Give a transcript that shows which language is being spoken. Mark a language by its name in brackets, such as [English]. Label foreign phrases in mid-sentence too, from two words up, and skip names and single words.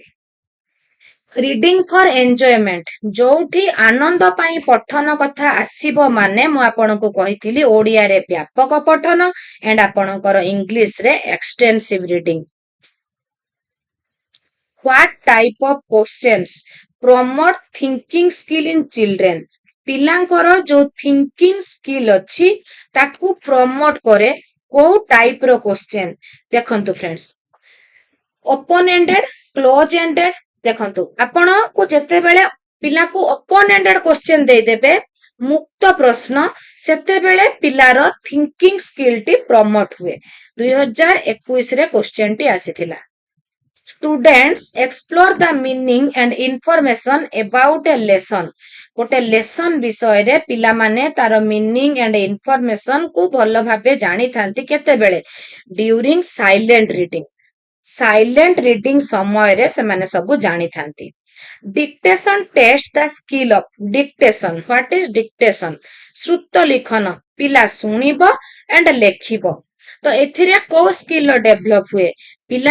[English] reading for enjoyment, [Odia] ଯୋଉଠି ଆନନ୍ଦ ପାଇଁ ପଠନ କଥା ଆସିବ, ମାନେ ମୁଁ ଆପଣଙ୍କୁ କହିଥିଲି ଓଡିଆରେ ବ୍ୟାପକ ପଠନ ଆଣ୍ଡ ଆପଣଙ୍କର ଇଂଲିଶରେ [English] extensive reading. what type of questions, promote thinking skill in children. [Odia] ପିଲାଙ୍କର ଯୋଉ [English] thinking skill [Odia] ଅଛି ତାକୁ promote କରେ କୋଉ type ର question ଦେଖନ୍ତୁ friends [English] open ended close ended [Odia] ଦେଖନ୍ତୁ ଆପଣଙ୍କୁ ଯେତେବେଳେ ପିଲାକୁ [English] open ended question [Odia] ଦେଇଦେବେ ମୁକ୍ତ ପ୍ରଶ୍ନ ସେତେବେଳେ ପିଲାର [English] thinking skill [Odia] ଟି promote ହୁଏ 2021 ରେ question ଟି ଆସିଥିଲା [English] students explore the meaning and information about a lesson [Odia] ଗୋଟେ ଲେସନ ବିଷୟରେ ପିଲାମାନେ ତାର [English] meaning and information [Odia] କୁ ଭଲ ଭାବେ ଜାଣିଥାନ୍ତି କେତେବେଳେ [English] during silent reading [Odia] ସମୟରେ ସେମାନେ ସବୁ ଜାଣିଥାନ୍ତି [English] dictation test the skill of dictation what is dictation [Odia] ଶ୍ରୁତ ଲିଖନ ପିଲା ଶୁଣିବ ଆଣ୍ଡ ଲେଖିବ ତ ଏଥିରେ କୋଉ [English] skill develop [Odia] ହୁଏ ପିଲା